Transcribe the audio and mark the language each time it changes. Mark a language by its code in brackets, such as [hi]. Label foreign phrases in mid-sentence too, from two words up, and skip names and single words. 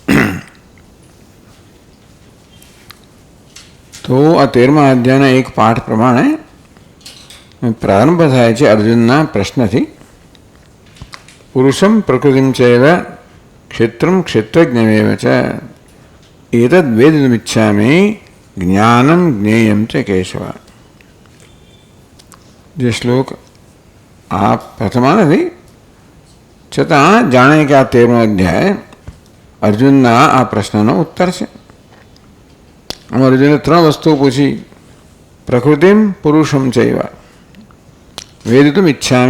[gu] તો આ 13મા અધ્યાયના એક પાઠ પ્રમાણે પ્રારંભ થાય છે અર્જુનના પ્રશ્નથી. [sa] पुरुषम प्रकृतिम चैव क्षेत्रम क्षेत्रज्ञमेव च एतद् वेदितुमिच्छामि ज्ञानं ज्ञेयं च केशव. [gu] જે શ્લોક આ પ્રથમા નથી છતાં જાણે કે આ 13મો અધ્યાય અર્જુનના આ પ્રશ્નનો ઉત્તર છે. આમાં અર્જુને 3 વસ્તુઓ પૂછી. [sa] प्रकृतिम पुरुषम चैव वेदितुमिच्छामि.